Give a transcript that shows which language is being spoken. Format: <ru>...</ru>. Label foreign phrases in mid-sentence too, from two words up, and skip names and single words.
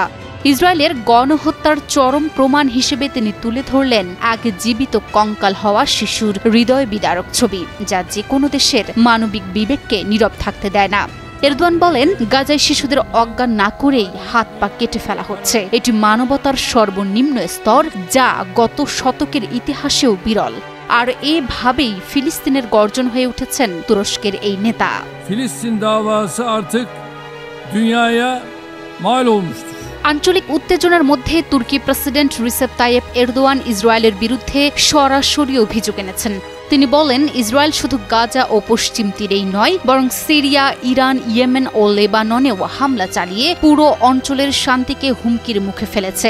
<bn>ইসরায়েলের গণহত্যার চরম প্রমাণ হিসেবে তিনি তুলে ধরলেন এক জীবিত কঙ্কাল হওয়া শিশুর হৃদয় বিদারক ছবি, যা যে কোনো দেশের মানবিক বিবেককে নীরব থাকতে দেয় না। এরদোয়ান বলেন, গাজায় শিশুদের অজ্ঞান না করেই হাত পা কেটে ফেলা হচ্ছে। এটি মানবতার সর্বনিম্ন স্তর, যা গত শতকের ইতিহাসেও বিরল। আর এভাবেই ফিলিস্তিনের গর্জন হয়ে উঠেছেন তুরস্কের এই নেতা।</bn> <tr>ফিলিস্তিন davası artık dünyaya mal olmuştur।</tr> <bn>আঞ্চলিক উত্তেজনার মধ্যে তুর্কি প্রেসিডেন্ট রিসেপ তাইয়েপ এরদোয়ান ইসরায়েলের বিরুদ্ধে সরাসরি অভিযোগ এনেছেন। তিনি বলেন, ইসরায়েল শুধু গাজা ও পশ্চিম তীরেই নয়, বরং সিরিয়া, ইরান, ইয়েমেন ও লেবাননেও হামলা চালিয়ে পুরো অঞ্চলের শান্তিকে হুমকির মুখে ফেলেছে।</bn>